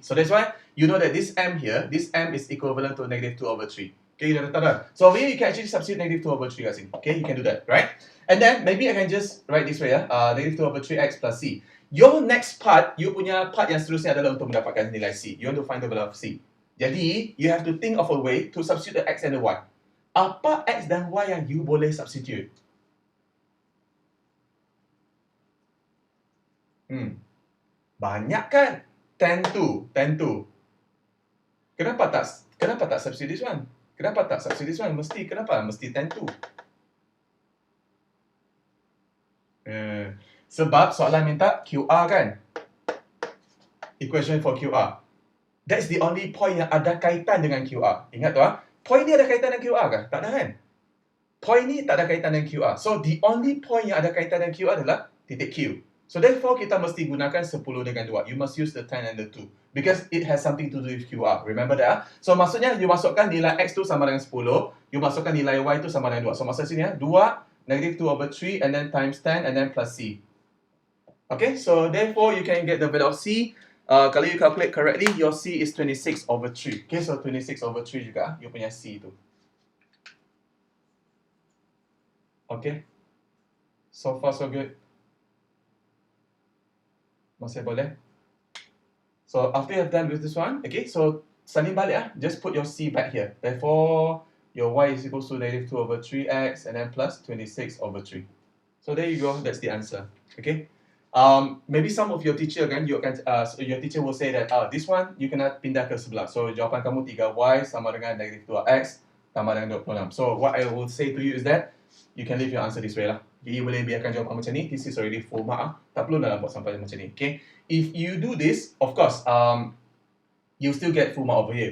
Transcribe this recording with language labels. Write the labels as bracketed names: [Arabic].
[English] So that's why you know that this m here, this m is equivalent to negative 2/3. Okay, you dah tahu dah. So over here you can actually substitute negative 2/3 guys. Okay, you can do that, right? And then maybe I can just write this way ya. Negative 2/3x plus c. [Malay] Your next part, you punya part yang seterusnya adalah untuk mendapatkan nilai c. [English] You want to find the value of c. Jadi, you have to think of a way to substitute the x and the y. [Malay] Apa x dan y yang you boleh substitute? Banyak kan? Tentu. Kenapa tak substitute this one? Kenapa tak substitute this one? Kenapa? Mesti tentu. Sebab soalan minta QR kan? Equation for QR. That's the only point yang ada kaitan dengan QR. Ingat tu point ni ada kaitan dengan QR kah? Tak ada kan? Point ni tak ada kaitan dengan QR. So the only point yang ada kaitan dengan QR adalah titik Q. So therefore kita mesti gunakan 10 dengan 2. [English] You must use the 10 and the 2 because it has something to do with QR. [Malay] Remember that? So maksudnya you masukkan nilai X tu sama dengan 10, you masukkan nilai Y tu sama dengan 2. [English] So maksud sini 2 negative 2/3 and then times 10 and then plus C. Okay, so therefore you can get the value of C. Kalau you calculate correctly, your C is 26/3. [Malay] Okay, so 26/3 juga you punya C tu. [English] Okay. So far so good. [Malay] Masih boleh? [English] So after you have done with this one, okay, so salin balik just put your C back here. Therefore, your Y is equals to negative 2/3x and then plus 26/3. So there you go, that's the answer. Okay. Maybe some of your teacher your teacher will say that this one you kena pindah ke sebelah. [Malay] So jawapan kamu 3y sama dengan negative 2x tambah dengan 26. [English] So what I will say to you is that you can leave your answer this way lah. [Malay] Jadi boleh biarkan jawapan macam ni. This is already full mark. Tak perlu nak buat sampai macam ni. Okay. [English] If you do this, of course, you still get full mark over here.